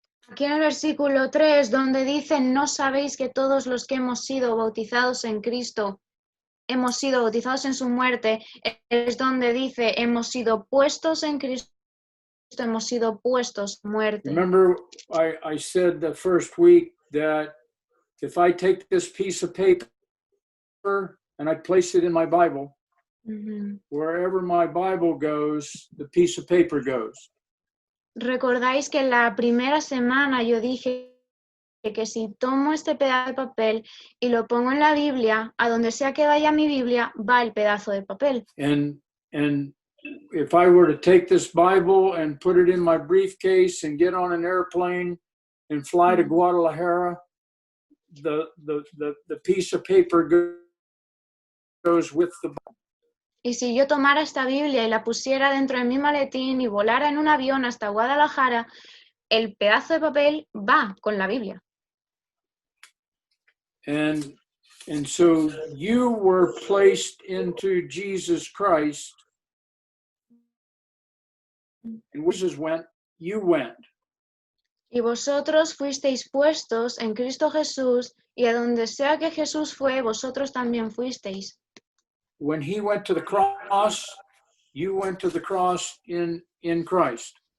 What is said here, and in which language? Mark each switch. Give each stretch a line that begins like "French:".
Spanish: Aquí en el versículo 3, donde dice, ¿no sabéis que todos los que hemos sido bautizados en Cristo, hemos sido bautizados en su muerte? Es donde dice, hemos sido puestos en Cristo, hemos sido puestos en muerte.
English: Remember, I said the first week that if I take this piece of paper and I place it in my Bible, Ujú. wherever my Bible goes, the piece of paper goes.
Spanish: Recordáis que la primera semana yo dije que si tomo este pedazo de papel y lo pongo en la Biblia, a donde sea que vaya mi Biblia, va el pedazo de papel.
English: And if I were to take this Bible and put it in my briefcase and get on an airplane and fly to Guadalajara, the piece of paper goes with the Bible.
Spanish: Y si yo tomara esta Biblia y la pusiera dentro de mi maletín y volara en un avión hasta Guadalajara, el pedazo de papel va con la Biblia.
English: And so you were placed into Jesus Christ. And where Jesus went, you went.
Spanish: Y vosotros fuisteis puestos en Cristo Jesús, y a donde sea que Jesús fue, vosotros también fuisteis.
English: When he went to the cross, you went to the cross in Christ.